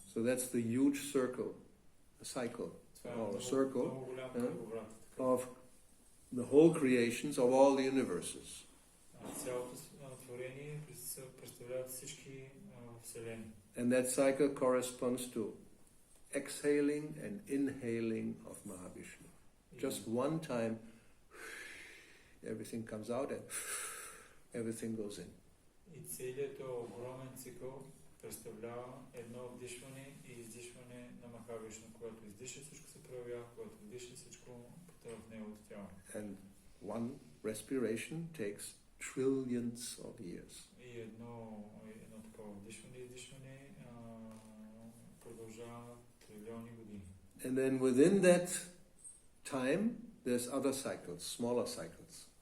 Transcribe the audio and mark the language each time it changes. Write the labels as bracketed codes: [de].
[en] So that's the huge circle, a cycle, or a circle of the whole creations of all the universes. [bg] Цялото творение представляват всички вселени. [en] And that cycle corresponds to exhaling and inhaling of Mahavishnu. Just one time, everything comes out and everything goes in. [bg] И целият този огромен цикъл представлява едно вдишване и издишване на Махавишну. Когато издиша, всичко се проявява, когато вдиша, всичко потъва в неговото тяло. [en] And one respiration takes trillions of years. [bg] И едно такова вдишване и издишване продължава трилиони години. [en] And then within that time, there's other cycles, smaller cycles.